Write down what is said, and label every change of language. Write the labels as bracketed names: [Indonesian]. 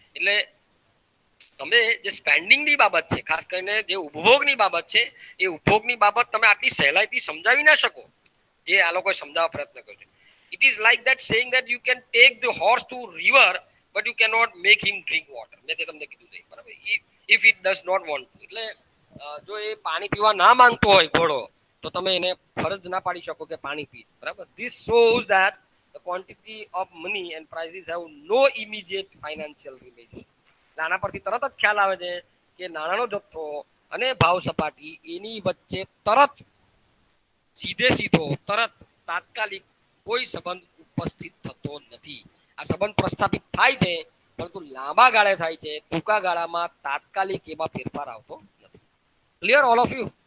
[Gujarati] એટલે તમે જે સ્પેન્ડિંગની બાબત છે, ખાસ કરીને જે ઉપભોગની બાબત છે, એ ઉપભોગની બાબત તમે આટલી સહેલાઈથી સમજાવી ના શકો જે આ લોકોએ સમજાવવા પ્રયત્ન કર્યો. [English] It is like that saying that you can take the horse to river but you can not make him drink water. [Gujarati] મેં તમને કીધું છે બરાબર, [English] If it does not want to. [Gujarati] એટલે જો એ પાણી પીવા ના માંગતો હોય ઘોડો તો તમે એને ફરજ ના પાડી શકો કે પાણી પી. [English] બરાબર, this shows that the quantity of money and prices have no immediate financial relation. [Gujarati] આના પરથી તરત જ ખ્યાલ આવે છે કે નાણાંનો જથ્થો અને ભાવ સપાટી એની વચ્ચે તરત સીધો તરત તાત્કાલિક કોઈ સંબંધ ઉપસ્થિત થતો નથી. આ સંબંધ પ્રસ્થાપિત થાય છે પરંતુ લાંબા ગાળે થાય છે, ટૂંકા ગાળામાં તાત્કાલિક એમાં ફેરફાર આવતો નથી. [English] Clear all of you?